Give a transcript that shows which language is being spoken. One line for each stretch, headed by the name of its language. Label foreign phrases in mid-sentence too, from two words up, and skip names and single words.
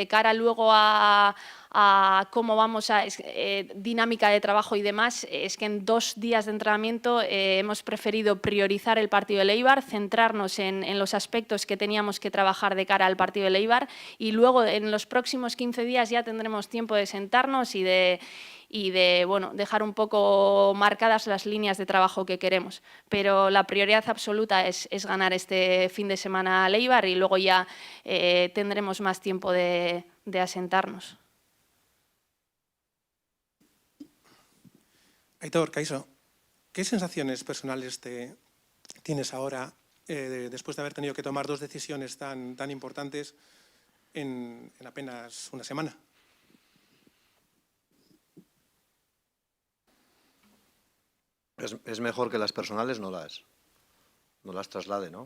Spanish: cara luego a cómo vamos a dinámica de trabajo y demás, es que en 2 días de entrenamiento hemos preferido priorizar el partido del Eibar, centrarnos en los aspectos que teníamos que trabajar de cara al partido del Eibar, y luego en los próximos 15 días ya tendremos tiempo de sentarnos y de bueno, dejar un poco marcadas las líneas de trabajo que queremos. Pero la prioridad absoluta es ganar este fin de semana al Eibar, y luego ya tendremos más tiempo de asentarnos.
Basque: Aitor, Kaixo,
Spanish: ¿qué sensaciones personales tienes ahora después de haber tenido que tomar 2 decisiones tan importantes en apenas una semana? Es mejor que las personales no las traslade, ¿no?